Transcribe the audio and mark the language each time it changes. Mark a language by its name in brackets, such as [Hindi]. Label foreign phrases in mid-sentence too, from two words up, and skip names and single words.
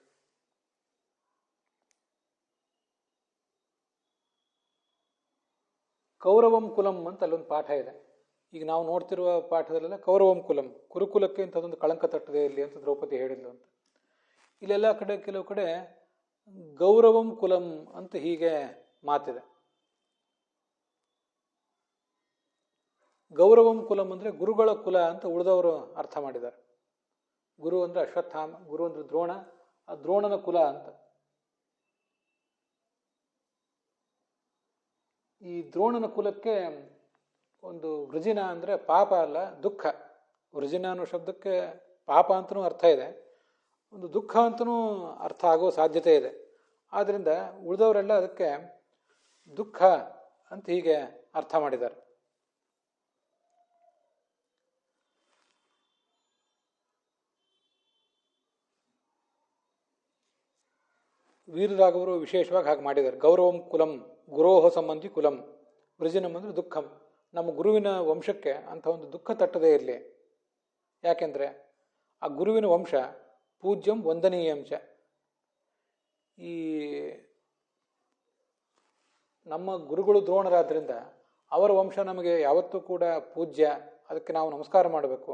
[Sanskrit] ಕೌರವಂ ಕುಲಂ [Kannada] ಅಂತ ಅಲ್ಲೊಂದು ಪಾಠ ಇದೆ. ಈಗ ನಾವು ನೋಡ್ತಿರುವ ಪಾಠದಲ್ಲೆಲ್ಲ [Sanskrit] ಕೌರವಂ ಕುಲಂ, [Kannada] ಕುರುಕುಲಕ್ಕೆ ಇಂಥದ್ದೊಂದು ಕಳಂಕ ತಟ್ಟದೆ ಇಲ್ಲಿ ಅಂತ ದ್ರೌಪದಿ ಹೇಳಿದ್ಲು ಅಂತ. ಇಲ್ಲೆಲ್ಲ ಕಡೆ ಕೆಲವು ಕಡೆ [Sanskrit] ಗೌರವಂ ಕುಲಂ [Kannada] ಅಂತ ಹೀಗೆ ಮಾತಿದೆ. [Sanskrit] ಗೌರವಂ ಕುಲಂ [Kannada] ಅಂದರೆ ಗುರುಗಳ ಕುಲ ಅಂತ ಉಳಿದವರು ಅರ್ಥ ಮಾಡಿದ್ದಾರೆ. ಗುರು ಅಂದರೆ ಅಶ್ವತ್ಥಾಮ, ಗುರು ಅಂದರೆ ದ್ರೋಣ, ಆ ದ್ರೋಣನ ಕುಲ ಅಂತ. ಈ ದ್ರೋಣನ ಕುಲಕ್ಕೆ ಒಂದು ವೃಜಿನ ಅಂದರೆ ಪಾಪ ಅಲ್ಲ, ದುಃಖ. ವೃಜಿನ ಅನ್ನೋ ಶಬ್ದಕ್ಕೆ ಪಾಪ ಅಂತನೂ ಅರ್ಥ ಇದೆ, ಒಂದು ದುಃಖ ಅಂತನೂ ಅರ್ಥ ಆಗೋ ಸಾಧ್ಯತೆ ಇದೆ. ಆದ್ದರಿಂದ ಉಳಿದವರೆಲ್ಲ ಅದಕ್ಕೆ ದುಃಖ ಅಂತ ಹೀಗೆ ಅರ್ಥ ಮಾಡಿದ್ದಾರೆ. ವೀರರಾಘವರು ವಿಶೇಷವಾಗಿ ಹಾಗೆ ಮಾಡಿದ್ದಾರೆ. [Sanskrit] ಗೌರವಂ ಕುಲಂ ಗುರೋಹ ಸಂಬಂಧಿ ಕುಲಂ, ವೃಜಿನಂ ಅಂದರೆ ದುಃಖಂ. [Kannada] ನಮ್ಮ ಗುರುವಿನ ವಂಶಕ್ಕೆ ಅಂಥ ಒಂದು ದುಃಖ ತಟ್ಟದೇ ಇರಲಿ. ಯಾಕೆಂದರೆ ಆ ಗುರುವಿನ ವಂಶ [Sanskrit] ಪೂಜ್ಯಂ ವಂದನೀಯಂಶ. [Kannada] ಈ ನಮ್ಮ ಗುರುಗಳು ದ್ರೋಣರಾದ್ದರಿಂದ ಅವರ ವಂಶ ನಮಗೆ ಯಾವತ್ತೂ ಕೂಡ ಪೂಜ್ಯ, ಅದಕ್ಕೆ ನಾವು ನಮಸ್ಕಾರ ಮಾಡಬೇಕು.